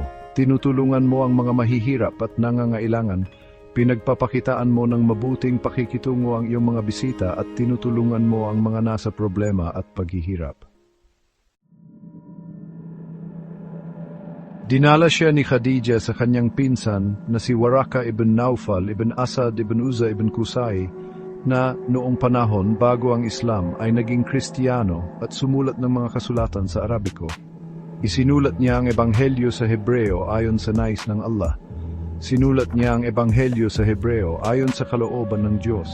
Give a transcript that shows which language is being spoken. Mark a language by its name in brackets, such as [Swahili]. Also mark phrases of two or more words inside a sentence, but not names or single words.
[Filipino] Tinutulungan mo ang mga mahihirap at nangangailangan. Pinagpapakitaan mo ng mabuting pakikitungo ang iyong mga bisita at tinutulungan mo ang mga nasa problema at paghihirap." Dinala siya ni Khadija sa kanyang pinsan na si Waraka ibn Naufal ibn Asad ibn Uzza ibn Qusay na noong panahon bago ang Islam ay naging Kristiyano at sumulat ng mga kasulatan sa Arabiko. Isinulat niya ang Ebanghelyo sa Hebreo ayon sa nais ng Allah. Sinulat niya ang Ebanghelyo sa Hebreo ayon sa kalooban ng Diyos.